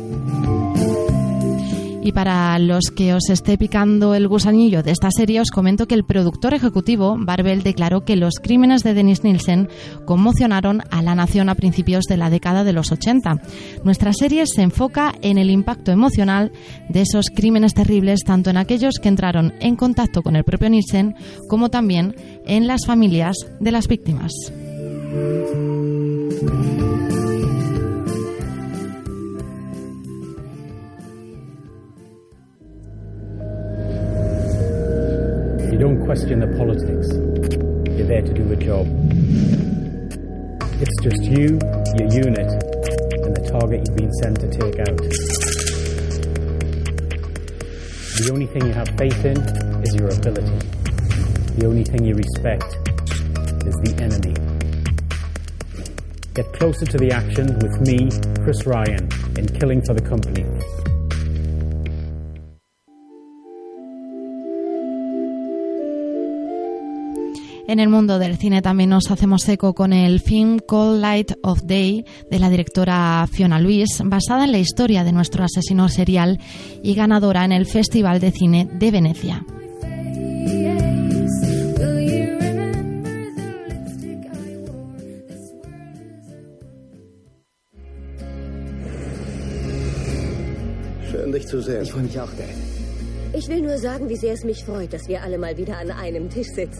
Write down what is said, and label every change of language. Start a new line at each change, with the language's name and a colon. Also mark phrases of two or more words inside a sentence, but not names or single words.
Spanish: Y para los que os esté picando el gusanillo de esta serie, os comento que el productor ejecutivo, Barbel, declaró que los crímenes de Dennis Nielsen conmocionaron a la nación a principios de la década de los 80. Nuestra serie se enfoca en el impacto emocional de esos crímenes terribles, tanto en aquellos que entraron en contacto con el propio Nielsen, como también en las familias de las víctimas.
English: Don't question the politics. You're there to do a job. It's just you, your unit, and the target you've been sent to take out. The only thing you have faith in is your ability. The only thing you respect is the enemy. Get closer to the action with me, Chris Ryan, in Killing for the Company.
Spanish: En el mundo del cine también nos hacemos eco con el film Cold Light of Day de la directora Fiona Lewis, basada en la historia de nuestro asesino serial y ganadora en el Festival de Cine de Venecia.
German: Schön, dich zu sehen. Ich freue mich auch, Dave. Ich will nur sagen, wie sehr es mich freut, dass wir alle mal wieder an einem Tisch sitzen.